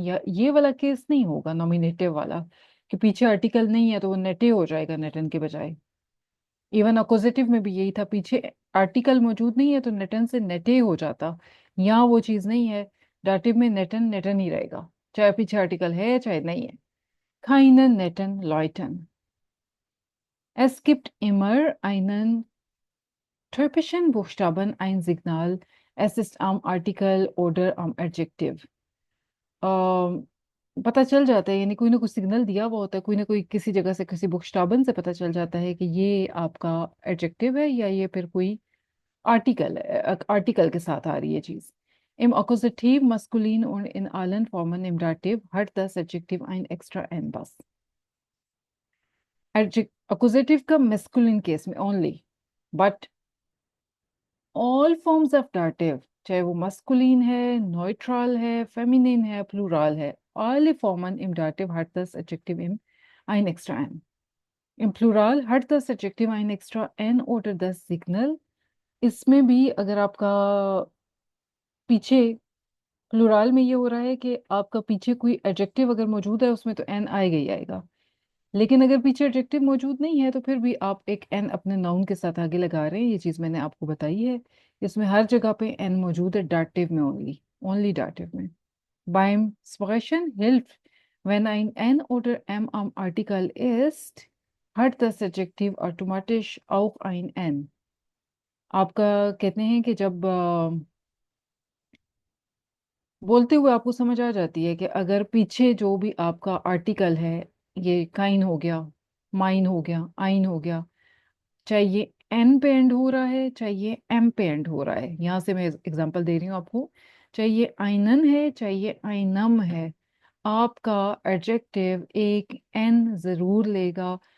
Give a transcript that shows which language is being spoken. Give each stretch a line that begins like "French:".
Hindi: या ये वाला केस नहीं होगा नॉमिनेटिव वाला कि पीछे आर्टिकल नहीं है तो वो नेटे हो जाएगा नेटन के बजाय। इवन अपोजिटिव में भी यही था, पीछे आर्टिकल मौजूद नहीं है तो नेटन से नेटे हो जाता। यहाँ वो चीज नहीं है। डाटिव में नेटन नेटन ही रहेगा, चाहे पीछे आर्टिकल है चाहे नहीं है।
German: खाइनन नेटन लॉयटन। Es gibt immer einen typischen Buchstaben, ein Signal. Es ist am Artikel oder am Adjektiv.
Hindi: पता चल जाता है, यानी कोई ना कोई सिग्नल दिया हुआ होता है, कोई ना कोई किसी जगह से, किसी बुकस्टाबन से पता चल जाता है कि ये आपका एडजेक्टिव है या ये फिर कोई आर्टिकल है। आर्टिकल के साथ आ रही है चीज।
German: Im Akkusativ maskulin und in allen Formen im Dativ hat das Adjektiv ein extra n बस।
Hindi: Accusative का masculine केस में only, but all forms of dative, चाहे वो मस्कुलिन है, न्यूट्रल है, फेमिनिन है, प्लूरल है,
German: alle Formen im Dativ hat das Adjektiv im ein extra n. Im Plural hat das Adjektiv ein extra n oder das Signal।
Hindi: इसमें भी अगर आपका पीछे प्लुराल में ये हो रहा है कि आपका पीछे कोई एडजेक्टिव अगर मौजूद है उसमें तो एन आएगा ही आएगा। लेकिन अगर पीछे एडजेक्टिव मौजूद नहीं है तो फिर भी आप एक एन अपने नाउन के साथ आगे लगा रहे हैं, ये चीज मैंने आपको बताई है। इसमें हर जगह पे एन मौजूद है, डाटिव में ओनली, ओनली डाटिव में।
German: Beim Sprechen hilft, wenn ein N oder M am Artikel ist, hat das Adjektiv automatisch auch ein N।
Hindi: आपका कहते हैं कि जब बोलते हुए आपको समझ आ जाती है कि अगर पीछे जो भी आपका आर्टिकल है, ये काइन हो गया, माइन हो गया, आइन हो गया, चाहे ये एन पे एंड हो रहा है चाहे ये एम पे एंड हो रहा है, यहाँ से मैं एग्जांपल दे रही हूँ आपको, चाहे ये आइनन है चाहे ये आइनम है, आपका एडजेक्टिव एक एन जरूर लेगा।